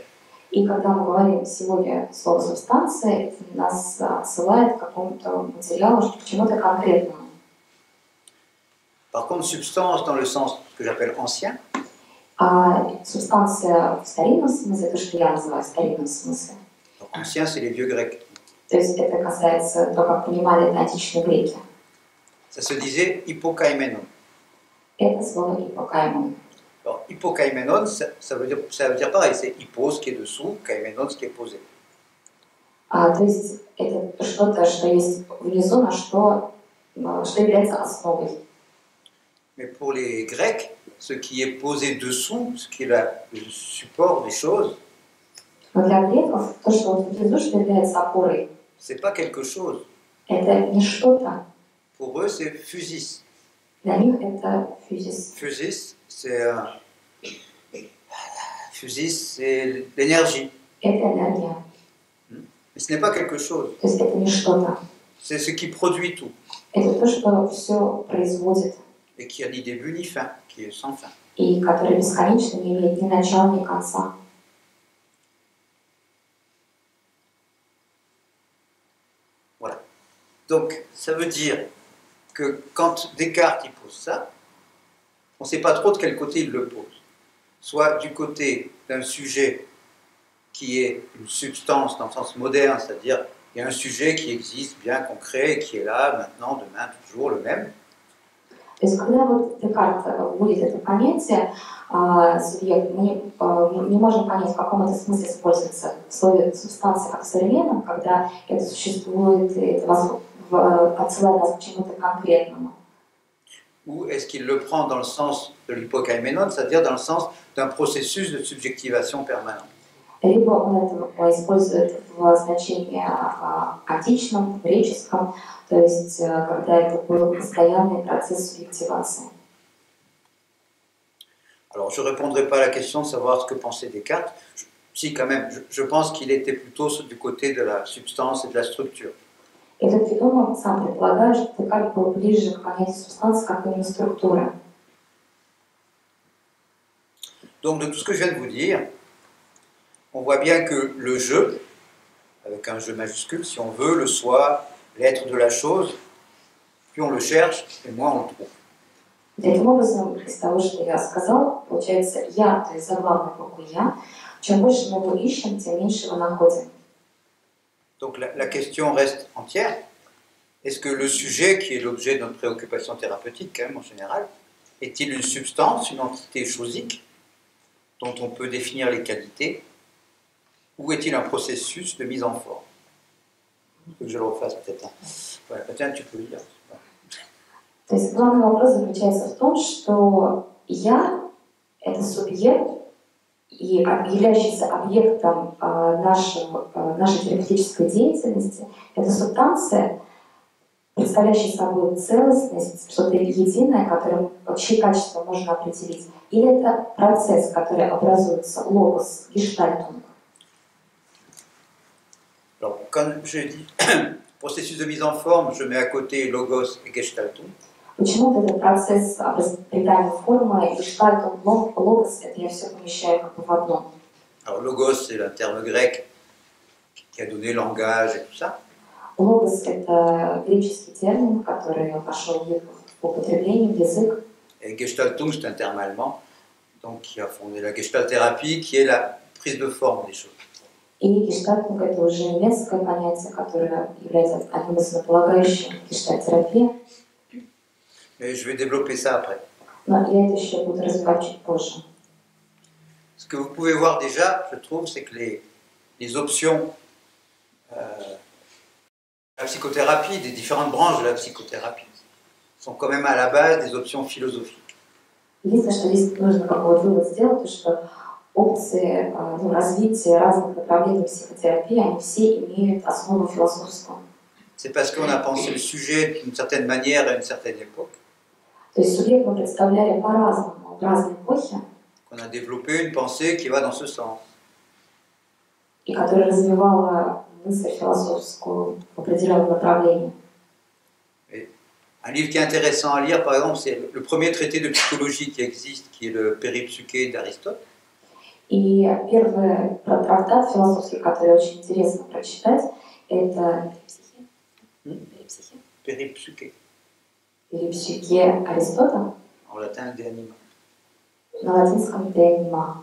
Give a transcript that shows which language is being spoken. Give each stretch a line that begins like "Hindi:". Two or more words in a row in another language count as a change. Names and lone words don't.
Russian: И когда мы говорим сегодня слово «субстанция», это нас отсылает к какому-то материалу, к чему-то конкретному.
French: Par contre, substance dans le sens que j'appelle ancien,
Russian: А субстанция в старинном смысле, то, что я называю старинным смысле,
French: donc ancien c'est les vieux grecs,
Russian: то есть это касается того, как понимали это античные греки.
French: ça se disait hypokaimenon.
Russian: Это слово «ипокаймон».
French: Alors hypokaimenon, ça veut dire pareil, c'est hypos qui est dessous, kaimenon ce qui est posé.
Russian: То есть это что-то, что есть внизу, на что является основой.
French: Mais pour les Grecs, ce qui est posé dessous, ce qui est le support des choses,
Russian: Но для греков то, что вот внизу, что является опорой,
French: c'est pas quelque chose.
Russian: это не что-то.
French: Pour eux, c'est physis.
Russian: Для них это физис.
French: Physis, c'est l'énergie.
Russian: Это энергия.
French: Mais ce n'est pas quelque chose.
Russian: То есть это не что-то.
French: C'est ce qui produit tout.
Russian: Это то, что все производит.
French: Et qui a ni début ni fin, qui est sans fin.
Russian: И которое бесконечно, не имеет ни начала, ни конца.
French: Voilà. Donc, ça veut dire que quand Descartes il pose ça, on ne sait pas trop de quel côté il le pose. Soit du côté d'un sujet qui est une substance dans le sens moderne, c'est-à-dire il y a un sujet qui existe, bien concret, qui est là, maintenant, demain, toujours le même.
Russian: То есть, когда вот Декарт вводит это понятие, субъект, мы не можем понять, в каком это смысле используется в слове субстанция как в современном, когда это существует, и это отсылает нас к чему-то конкретному.
French: Ou est-ce qu'il le prend dans le sens de l'hypokaimenon, c'est-à-dire dans le sens d'un processus de subjectivation permanent?
Russian: либо он это использует в значении античном, греческом, то есть когда это был постоянный процесс субъективации.
French: Alors, je ne répondrai pas à la question de savoir ce que pensait Descartes. Si, quand même, je pense qu'il était plutôt du côté de la substance et de la structure.
Russian: И тут Федунов сам предполагает, что Декарт был ближе к понятию субстанции, как именно структура.
French: Donc, de tout ce que je viens de vous dire, on voit bien que le je, avec un je majuscule, si on veut, le soi, l'être de la chose, plus on le cherche, et moins on le trouve.
Russian: Таким образом, из того, что я сказал, получается я, то есть заглавная буква я. Чем больше мы его ищем, тем меньше его находим.
French: Donc la question reste entière. Est-ce que le sujet, qui est l'objet de notre préoccupation thérapeutique, quand même, en général, est-il une substance, une entité chosique, dont on peut définir les qualités, ou est-il un processus de mise en forme? Il faut que je le refasse peut-être. Voilà, tiens, tu peux le dire.
Russian: То есть главный вопрос заключается в том, что я – это субъект, и являющийся объектом нашей терапевтической деятельности, это субстанция, представляющая собой целостность, что-то единое, которое чьи качества можно определить, или это процесс, который образуется логос, гештальтум.
French: Alors, quand je dis processus de mise en forme, je mets à côté logos et gestaltum.
Russian: Почему этот процесс придания формы, гештальтум, логос, это я все помещаю как бы в одном.
French: Alors, logos, c'est le terme grec qui a donné langage et tout ça.
Russian: Логос – это греческий термин, который вошел в употребление, в язык.
French: Et gestaltum, c'est un terme allemand, donc qui a fondé la gestalthérapie, qui est la prise de forme des choses.
Russian: И гештальтинг – это уже немецкое понятие, которое является одним из основополагающих гештальтерапии.
French: Mais je vais développer ça après.
Russian: Но я это еще буду развивать чуть позже.
French: Ce que vous pouvez voir déjà, je trouve, c'est que les options de la psychothérapie, des différentes branches de la psychothérapie, sont quand même à la base des options philosophiques.
Russian: Единственное, что здесь нужно как бы вывод сделать, то что опции развития разных направлений психотерапии, они все имеют основу философскую.
French: C'est parce qu'on a pensé le sujet d'une certaine manière à une certaine époque.
Russian: То есть субъект мы представляли по-разному, в разные эпохи.
French: Qu'on a développé une pensée qui va dans ce sens.
Russian: И которая развивала мысль философскую в определенном направлении.
French: Un livre qui est intéressant à lire, par exemple, c'est le premier traité de psychologie qui existe, qui est le Péripsyché d'Aristote.
Russian: И первый трактат философский, который очень интересно прочитать, это Péripsyché. Péripsyché Аристота.
French: En latin, de anima.
Russian: На латинском de anima.